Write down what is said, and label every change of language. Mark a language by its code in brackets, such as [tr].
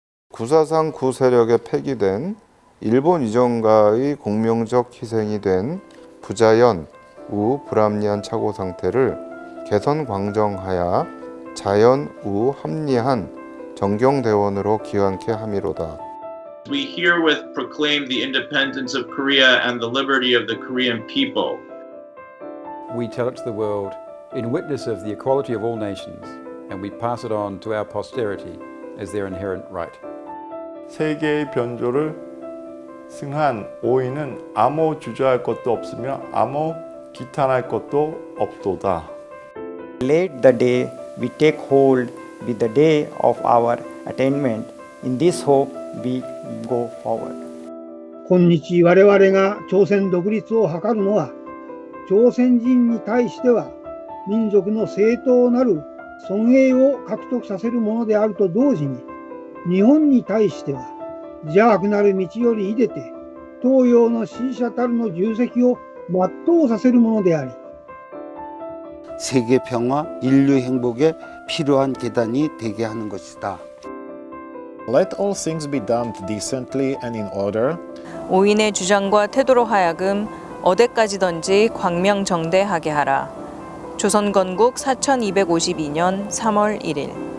[ko] 구사상 구세력에 폐기된 일본 이전가의 공명적 희생이 된 부자연, 우 불합리한 착오 상태를 개선 광정하여 자연, 우 합리한 정경대원으로 기원케 함이로다. [en] We herewith proclaim the independence of Korea and the liberty of the Korean people. We tell it to the world in witness of the equality of all nations, and we pass it on to our posterity as their inherent right. [ko] 세계의 변조를 승한 오인은 아무 주저할 것도 없으며 아무 기탄할 것도 없도다. [en] Let the day we take hold be the day of our attainment. In this hope we go forward. [ja] 今日我々が朝鮮独立を図るのは、朝鮮人に対しては民族の正当なる尊栄を獲得させるものであると同時に、日本に対しては邪悪なる道より出て東洋の支持者たるの重責を全うさせるものであり、 [ko] 세계 평화, 인류 행복에 필요한 계단이 되게 하는 것이다. [en] Let all things be done decently and in order. [ko] 오인의 주장과 태도로 하여금 어디까지든지 광명정대하게 하라. 조선 건국 4252년 3월 1일